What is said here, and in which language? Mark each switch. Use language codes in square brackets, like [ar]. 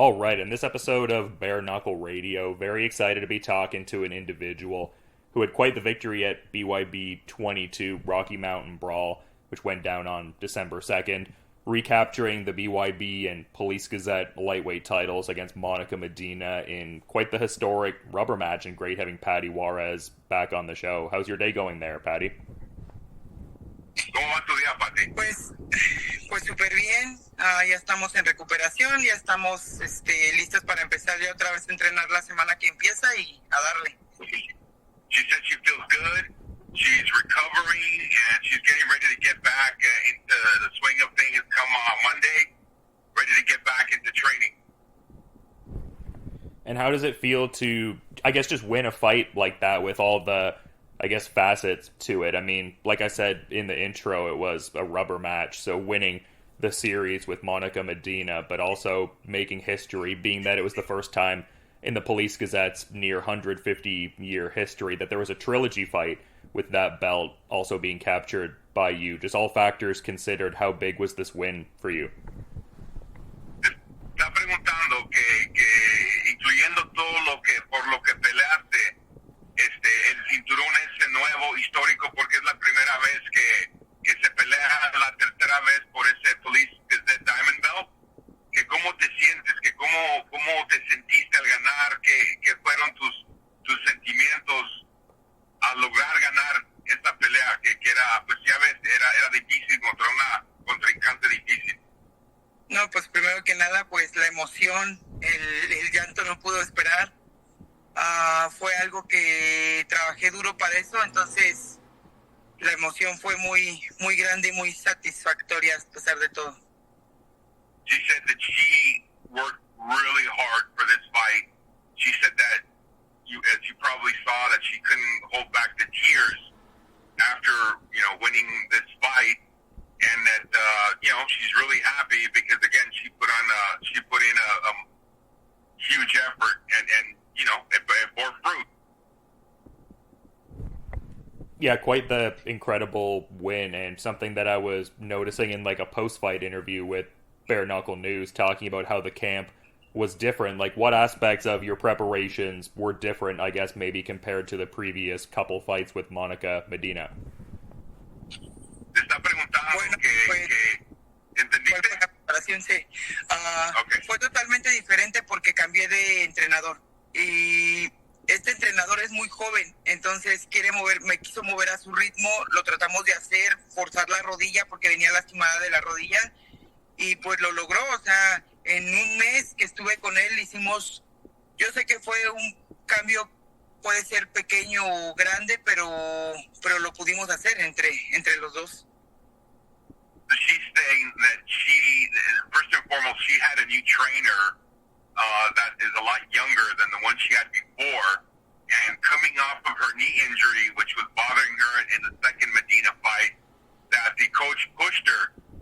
[en] All right, in this episode of Bare Knuckle Radio, very excited to be talking to an individual who had quite the victory at BYB 22 Rocky Mountain Brawl, which went down on December 2nd, recapturing the BYB and Police Gazette lightweight titles against Monica Medina in quite the historic rubber match, and great having Paty Juarez back on the show. How's your day going there, Paty? [es] ¿Cómo va tu día, Paty? Pues súper bien, ya estamos en recuperación, ya estamos listos para empezar ya otra vez a entrenar la semana que empieza y a darle. [en] She said she feels good, she's recovering, and she's getting ready to get back into the swing of things come Monday, ready to get back into training. And how does it feel to, I guess, just win a fight like that with all the, I guess, facets to it? I mean, like I said in the intro, it was a rubber match, so winning the series with Monica Medina, but also making history, being that it was the first time in the Police Gazette's near 150-year history that there was a trilogy fight with that belt also being captured by you. Just all factors considered, how big was this win for you? [es] Está preguntando que incluyendo todo por lo que peleaste, el cinturón ese nuevo histórico, porque es la primera vez que se pelea, la tercera vez por ese Police Gazette Diamond Belt, que cómo te sientes, que cómo te sentiste al ganar, que fueron tus sentimientos al lograr ganar esta pelea, que era, pues ya ves, era difícil contra una contrincante difícil. No, pues primero que nada, pues la emoción, el llanto no pudo esperar. Fue algo que trabajé duro para eso, entonces la emoción fue muy, muy grande y muy satisfactoria a pesar de todo. [en] She said that she worked really hard for this fight. She said that as you probably saw, that she couldn't hold back the tears after, winning this fight, and that, she's really happy because, again, she put in a huge effort, and it bore fruit. Yeah, quite the incredible win, and something that I was noticing in like a post-fight interview with Bare Knuckle News, talking about how the camp was different. Like, what aspects of your preparations were different, I guess, maybe compared to the previous couple fights with Monica Medina? [es] Te está preguntando que ¿entendiste? La preparación, sí. [en] Okay. [es] Fue totalmente diferente porque cambié de entrenador. Y este entrenador es muy joven, entonces me quiso mover a su ritmo, lo tratamos de hacer, forzar la rodilla porque venía lastimada de la rodilla, y pues lo logró. O sea, en un mes que estuve con él yo sé que fue un cambio, puede ser pequeño o grande, pero lo pudimos hacer entre los dos. [en] She's saying that first and foremost, she had a new trainer that is a lot younger than the one she had before, and coming off of her knee injury, which was bothering her in the second Medina fight, that the coach pushed her